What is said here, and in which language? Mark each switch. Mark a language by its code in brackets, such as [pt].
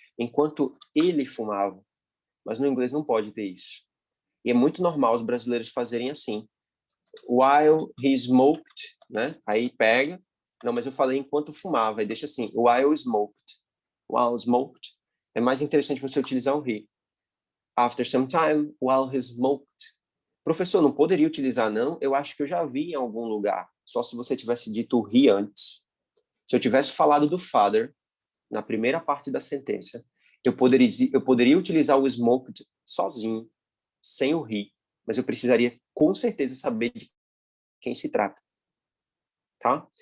[pt] Enquanto ele fumava, mas no inglês não pode ter isso. E é muito normal os brasileiros fazerem assim. [en] While he smoked, [pt] né, aí pega, não, mas eu falei enquanto fumava, aí deixa assim, [en] while smoked. While smoked, [pt] é mais interessante você utilizar um he. [en] After some time, while he smoked. [pt] Professor, não poderia utilizar não? Eu acho que eu já vi em algum lugar. Só se você tivesse dito o he antes. Se eu tivesse falado do father, na primeira parte da sentença, eu poderia utilizar o smoked sozinho, sem o he, mas eu precisaria com certeza saber de quem se trata. Tá?